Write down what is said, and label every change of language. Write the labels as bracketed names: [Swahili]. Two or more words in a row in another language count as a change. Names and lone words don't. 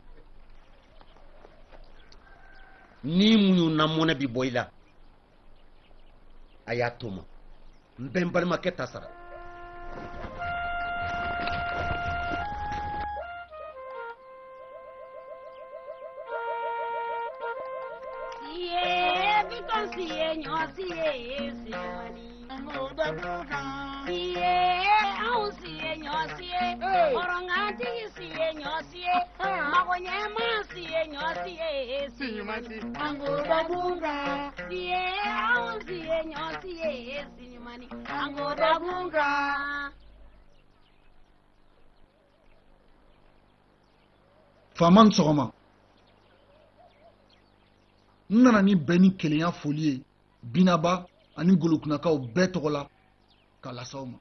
[Bambara] Ni munyu na munɛ bi bɔ i la a y'a to ma n bɛ n balimakɛ ta sara. Biton siye ɲɔ siye simani anw siye ɲɔ siye hɔrɔnkatigi siye ɲɔ siye magoɲɛma siye ɲɔ siye simani siye anw siye ɲɔ siye simani Faama ni sɔgɔma. N nana ni bɛn ni kelenya foli ye Binaba ani Ngolokunakaw bɛɛ tɔgɔ la ka lasaw ma.